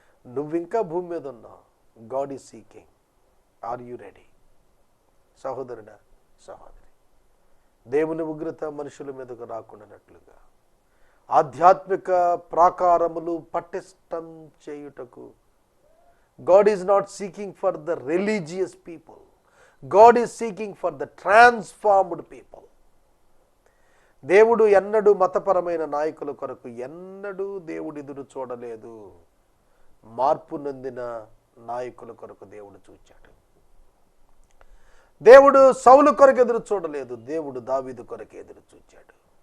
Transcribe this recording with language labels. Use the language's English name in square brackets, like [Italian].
[Telugu] నువ్వు ఇంకా భూమి మీద ఉన్నావు. [English] God is seeking. Are you ready? [Telugu] సహోదరుడా, సహోదరి, దేవుని ఉగ్రత మనుషుల మీదకు రాకుండానట్లుగా ఆధ్యాత్మిక ప్రాకారములు పటిష్టం చేయుటకు [English] God is not seeking for the religious people. God is seeking for the transformed people. [Telugu] దేవుడు ఎన్నడూ మతపరమైన నాయకుల కొరకు ఎన్నడూ దేవుడు ఎదురు చూడలేదు. మార్పు నొందిన నాయకుల కొరకు దేవుడు చూచాడు. దేవుడు సౌలు కొరకు ఎదురు చూడలేదు. దేవుడు దావీదు కొరకు ఎదురు చూచాడు.